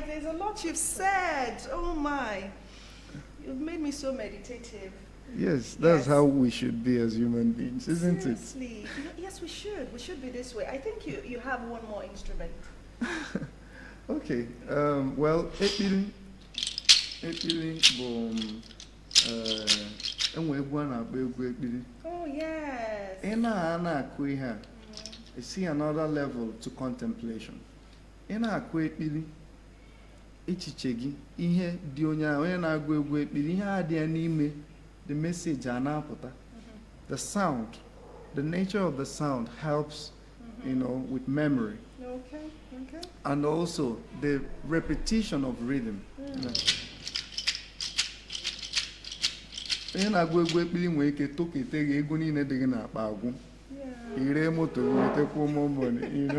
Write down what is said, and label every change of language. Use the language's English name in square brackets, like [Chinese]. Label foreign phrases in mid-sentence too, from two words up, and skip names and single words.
[English] There's a lot you've said. Oh my, you've made me so meditative. Yes, that's how we should be as human beings, isn't Seriously. Yes, we should. We should be this way. I think you have one more instrument. Okay. Well, [Igbo] ekpili bụ [English] Oh yes. You see another level to contemplation. [Igbo] Na-akụ ekpili echiche gị ihe dị onye na-agụ egwu ekpili ihe adịghị n'ime [English] the message [Igbo] na-apụta. [English] The sound, the nature of the sound helps, you know, with memory. Okay. And also the repetition of rhythm. You know.